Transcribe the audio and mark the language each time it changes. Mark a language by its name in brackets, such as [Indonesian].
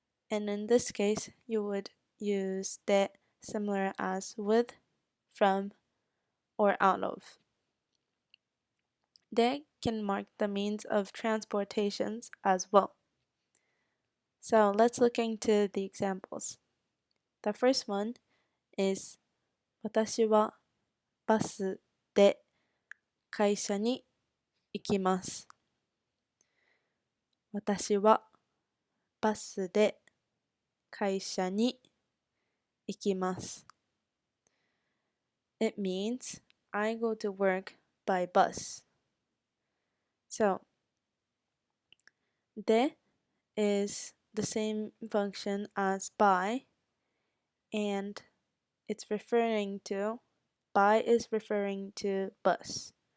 [English] And in this case, you would use de similar as with, from, or out of. De can mark the means of transportations as well. So let's look into the examples. The first one is [Japanese] 私はバスで会社に行きます。私はバスで会社に行きます。 [English] It means I go to work by bus. So, de is the same function as by, and it's referring to, by is referring to bus.